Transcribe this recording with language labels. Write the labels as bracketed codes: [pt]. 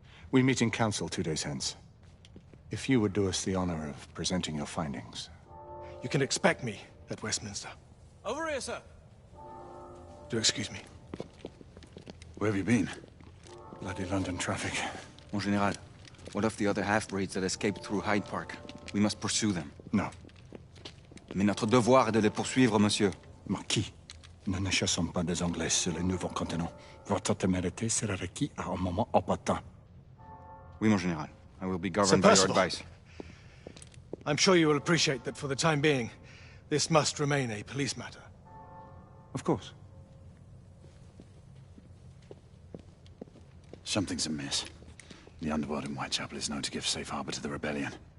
[en] We meet in council 2 days hence. If you would do us the honor of presenting your findings. You can expect me at Westminster. Over here, sir. Do excuse me. Where have you been? Bloody London traffic. Mon Général, what of the other half-breeds that escaped through Hyde Park? We must pursue them. No. [fr] Mais notre devoir est de les poursuivre, monsieur. Marquis, nous ne chassons pas des Anglais sur le nouveau continent. Votre témérité sera requise à un moment opportun. Oui, mon Général. [en] I will be governed by your advice. I'm sure you will appreciate that for the time being, this must remain a police matter. Of course. Something's amiss. The underworld in Whitechapel is known to give safe harbor to the rebellion.